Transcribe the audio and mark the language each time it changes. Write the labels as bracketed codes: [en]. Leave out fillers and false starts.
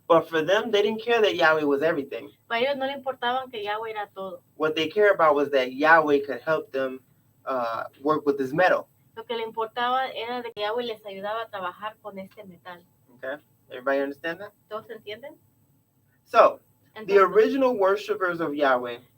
[en] But for them, they didn't care that Yahweh was everything. [es] Para ellos no le importaban que Yahweh era todo. [en] What they cared about was that Yahweh could help them work with this metal. [es] Lo que le importaba era de que Yahweh les ayudaba a trabajar con este metal. [en] Okay? Everybody understand that? [es] ¿Todos entienden? [en] So, the [es] Entonces, [en] original worshipers of Yahweh